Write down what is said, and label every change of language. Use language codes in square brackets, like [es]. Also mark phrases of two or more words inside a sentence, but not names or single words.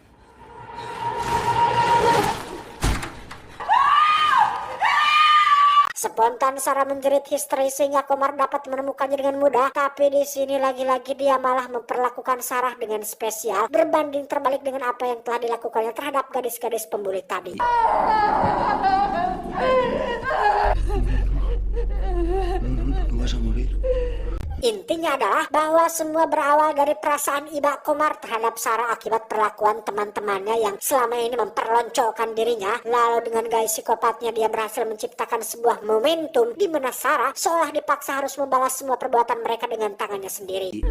[id] Spontan Sarah menjerit histeris sehingga Komar dapat menemukannya dengan mudah. Tapi di sini lagi-lagi dia malah memperlakukan Sarah dengan spesial, berbanding terbalik dengan apa yang telah dilakukannya terhadap gadis-gadis pembuli tadi. [es] Vas a morir. [id] Intinya adalah bahwa semua berawal dari perasaan iba Komar terhadap Sarah akibat perlakuan teman-temannya yang selama ini memperloncokkan dirinya. Lalu dengan gaya psikopatnya dia berhasil menciptakan sebuah momentum di mana Sarah seolah dipaksa harus membalas semua perbuatan mereka dengan tangannya sendiri.